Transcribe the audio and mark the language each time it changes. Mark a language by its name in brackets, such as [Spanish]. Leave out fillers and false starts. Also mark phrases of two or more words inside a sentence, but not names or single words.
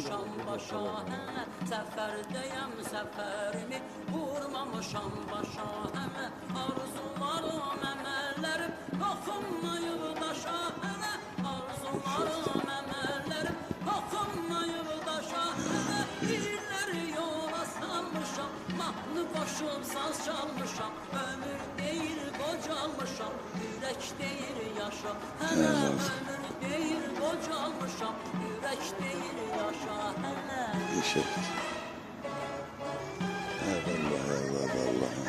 [Azerbaijani] Səfərdəyəm səfərimi vurmamışam başa həmə arzularım əməllərim toxunmayıb daşa həmə arzularım əməllərim Birileri yola salmışam, mahnı koşup saz çalmışam. [Turkish] Ömür değil kocalmışam, yürek değil yaşa. Hele ömür değil kocalmışam, yürek değil yaşa. Hele. Eşek. Allah.